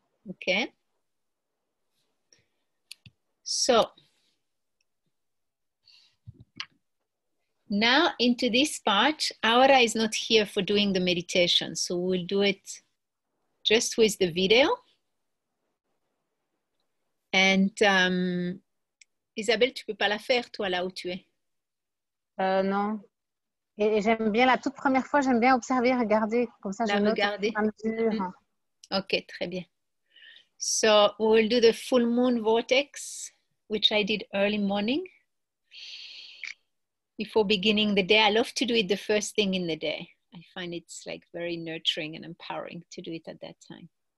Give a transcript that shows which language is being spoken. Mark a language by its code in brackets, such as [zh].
[en] Okay? So now into this part, Aura is not here for doing the meditation, so we'll do it just with the video. [fr] And Isabelle, tu peux pas la faire, toi, là où tu es? Non. Et j'aime bien, la toute première fois, j'aime bien observer, regarder, comme ça je note au fur et à mesure. Ok, très bien. [en] So we will do the full moon vortex, which I did early morning before beginning the day. I love to do it the first thing in the day. I find it's like very nurturing and empowering to do it at that time.